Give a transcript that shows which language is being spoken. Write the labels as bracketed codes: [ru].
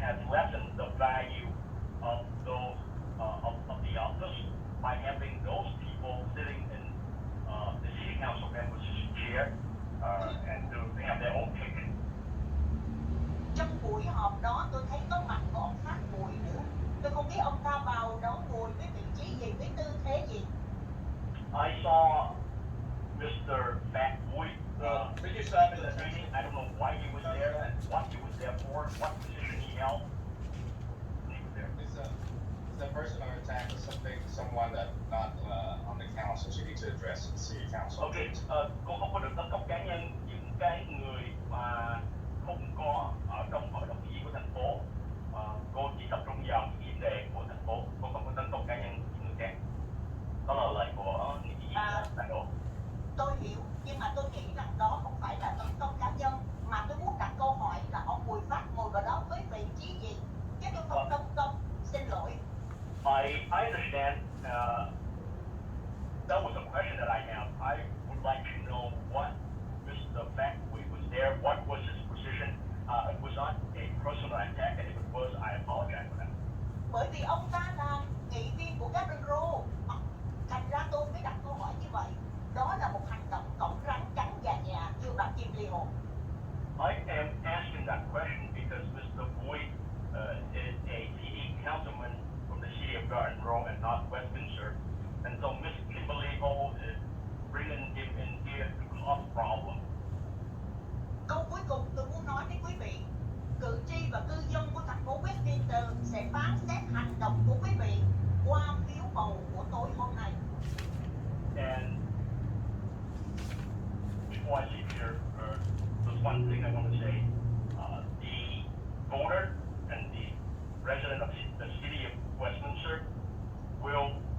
[en] lessen the value of those of the office by having those people sitting in the city council members' chair and to have their own ticket. [vi] Trong buổi họp đó tôi thấy có mặt của ông Phát Bùi nữa. Tôi không biết ông ta vào đó ngồi với vị trí gì, với tư thế gì. [en] I saw Mr. Fat Boy Could you stop it? meeting. I don't know why he was there and what he was there for, what position he held. He was there. It's a personal attack or something, someone that not on the council, she needs to address the city council. [vi] Okay, cô không có được tấn công cá nhân những cái người mà không có ở trong hội đồng nghị của thành phố. Cô chỉ tập trung vào những vấn đề của thành phố, cô không có tấn công cá nhân những người khác. Đó là lời của nghị sĩ đại đô. Tôi hiểu, nhưng mà tôi nghĩ rằng đó không phải là tấn công cá nhân, mà tôi muốn đặt câu hỏi là ông Bùi Phát ngồi vào đó với vị trí gì? Chứ tôi không tấn công, xin lỗi. [en] I understand. That was a question that I have. I would like to know what Mr. Factway was there. What was his position? It was not a personal attack, and if it was, I apologize for that. [vi] Bởi vì ông ta là nghị viên của Gabriel, thành ra tôi mới đặt câu hỏi như vậy. Đó là một hành động cổng rắn cắn gà nhà, thưa bà Kim Ly Hồ. [en] I am asking that question because Mr. Boyd is a city councilman from the city of Garden Row and not Westminster, and so Miss Kimberly Ho is bringing him in here to cause problem. [vi] Câu cuối cùng tôi muốn nói với quý vị, cử tri và cư dân của thành phố Westminster sẽ phán xét hành động của quý vị qua phiếu bầu của tối hôm nay. [en] And before I leave here, there's one thing I want to say. The voter and the resident of the city of Westminster will,